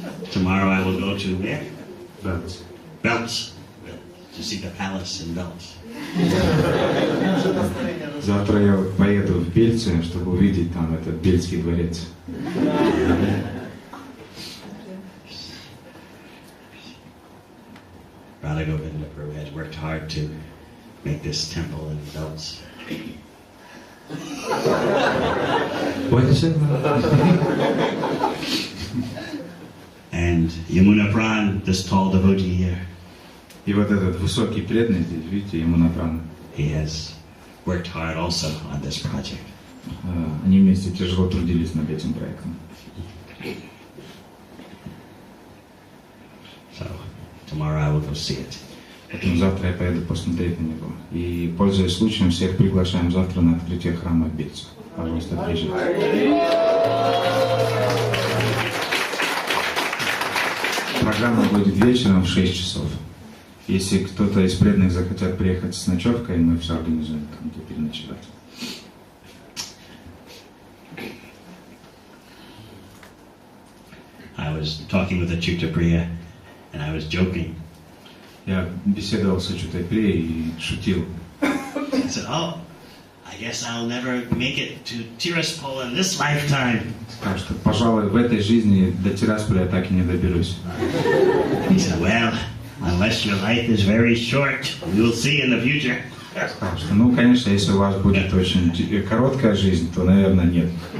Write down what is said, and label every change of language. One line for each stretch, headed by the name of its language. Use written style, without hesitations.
English: Tomorrow I will go to where? Belts. Belts. To see the palace in Belts.
Russian: Завтра я поеду в Бельцы, чтобы увидеть там этот Бельский дворец.
English: Radha Govinda Prabhu has worked hard to make this temple in Belts. What is it? And Yamuna Pran, this tall devotee here,
Russian: И вот этот высокий преданный здесь, видите, ему направо.
English: he has worked hard also on this project.
Russian: Они вместе тяжело трудились над этим проектом.
English: So tomorrow I will go see it.
Russian: Поэтому завтра я поеду посмотреть на него. И, пользуясь случаем, всех приглашаем завтра на открытие храма в Бельце. Пожалуйста, приезжайте. Программа будет вечером в 6 часов. Если кто-то из преданных захотят приехать с ночевкой, мы все организуем, там, где переночевать.
English: I was talking with Achyuta Priya, and I was joking.
Russian: Я беседовал с Achyuta Priya и шутил.
English: I said, "Oh, I guess I'll never make it to Tiraspol in this lifetime."
Russian: Сказал, что, пожалуй, в этой жизни до Тирасполя я так и не доберусь.
English: He said, "Well, unless your life is very short, we'll see in the future."
Russian: Сказал, что, ну, конечно, если у вас будет очень короткая жизнь, то, наверное, нет.